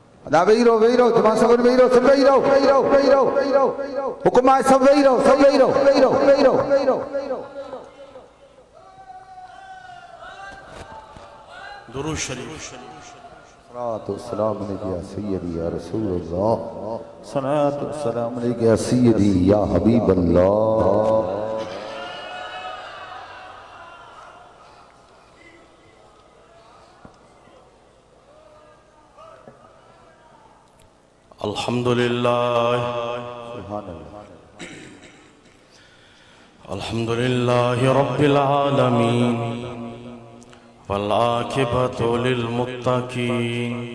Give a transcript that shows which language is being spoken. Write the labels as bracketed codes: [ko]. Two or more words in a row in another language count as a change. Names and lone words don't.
[sd] ना वेही रहो जमा सब वेही रहो सब वेही रहो हुक्म है सब वेही रहो दुरूद शरीफ [ar] الصلاة والسلام عليك يا سيدي يا رسول الله الصلاة والسلام عليك يا سيدي يا حبيب الله الحمد لله الحمد لله رب العالمين والعاقبة للمتقين